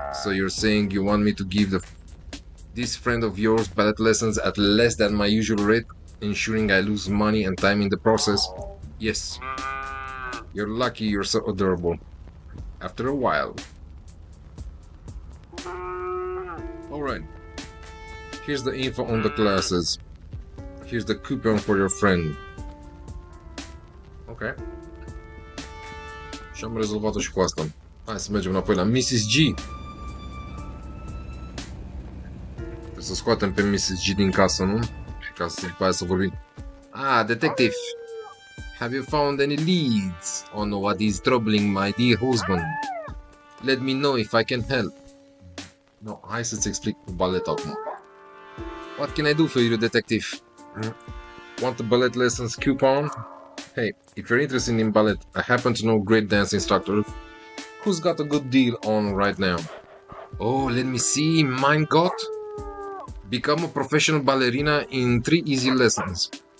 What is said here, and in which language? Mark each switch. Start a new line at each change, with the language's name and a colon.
English: So you're saying you want me to give this friend of yours ballet lessons at less than my usual rate, ensuring I lose money and time in the process? Yes. You're lucky you're so adorable. After a while. Alright. Here's the info on the classes. Here's the coupon for your friend. Ok.
Romanian: Și am rezolvat-o și cu asta. Hai să mergem înapoi la Mrs. G. Trebuie să scoatem pe Mrs. G din casă, nu? Ca să după aia să vorbim.
English: Ah, detective. Have you found any leads on what is troubling my dear husband? Let me know if I can help.
Romanian: No, hai să-ți explic cu ballet acum.
English: What can I do for you, detective? Want a ballet lessons coupon? Hey, if you're interested in ballet, I happen to know a great dance instructor who's got a good deal on right now. Oh, let me see. Mine got? Become a professional ballerina in 3 easy lessons.